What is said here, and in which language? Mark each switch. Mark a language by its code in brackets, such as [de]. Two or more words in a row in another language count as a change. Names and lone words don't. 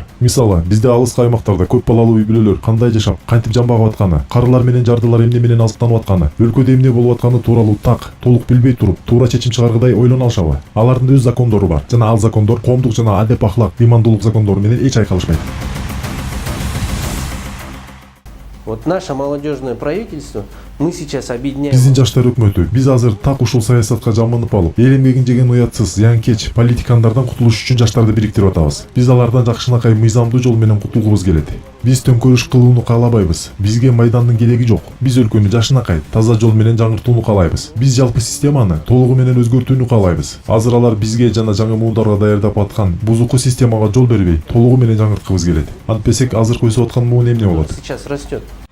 [ky] Мисалы, бизде алыскы аймактарда көп балалуу үй бүлөлөр кандай жашап, кантип жамбагып атканы, карылар менен жардылар эмне менен азыктанып атканы, өлкөдө эмне болуп атканы тууралуу толук билбей туруп, туура чечим чыгаргыдай ойлоно алышабы? Алардын өз закондору бар. Жана ал закондор коомдук жана адеп ахлак, ыймандуулук закондору менен эч айкалышпайт. [ru] Вот наше молодежное правительство, мы сейчас объединяем... [ky] Биздин жаштар өкмөтү, биз азыр так ушул саясатка жаманып алып, эл эмгегин жеген уятсыз, зыянкеч политикандардан кутулуш үчүн жаштарды бириктирип атабыз. Биз алардан жакшынакай мыйзамдуу жол менен кутулгубуз келет. Биз төңкөрүш кылууну каалабайбыз. Бизге майдандын кереги жок. Биз өлкөнү жакшынакай, таза жол менен жаңыртууну каалайбыз. Биз жалпы системаны толугу менен өзгөртүүнү каалайбыз. Азыр алар бизге жана жаңы муундарга даярдап аткан бузуку системага жол бербей, толугу менен жаңырткыбыз келет. Антпесек азыркы өсүп аткан муун эмне болот? [ru] Сейчас растет.